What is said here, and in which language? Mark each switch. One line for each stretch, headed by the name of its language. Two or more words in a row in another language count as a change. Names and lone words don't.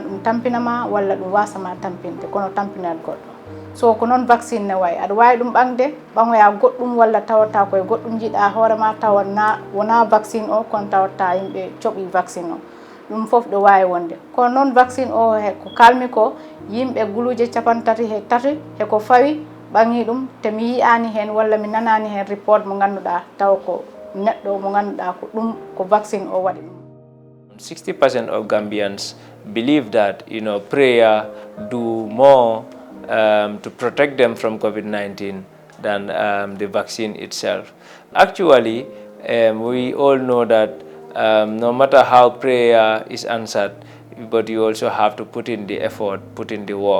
Fula: ɗum tampinama walla ɗum wasama tampinde kono tampinat goɗɗo so ko noon vaccine ne wayi aɗa wawi ɗum ɓangde ɓaŋoya goɗɗum walla tawata koye goɗɗum jiiɗa hoorema tawa wona vaccine o kono tawata yimɓe coɓi vaccine o ɗum foof ɗo wawi wonde kono noon vaccine o ko kalmi ko yimɓe guluje 33 heko fawi ɓangi ɗum te mi yiyani hen walla mi nanani hen report mo ganduɗa taw ko neɗɗo mo ganduɗa ko ɗum ko vaccine o waɗi ɗum
English: 60% of Gambians believe that prayer do more to protect them from COVID-19 than the vaccine itself. Actually, we all know that no matter how prayer is answered, but you also have to put in the effort, put in the work.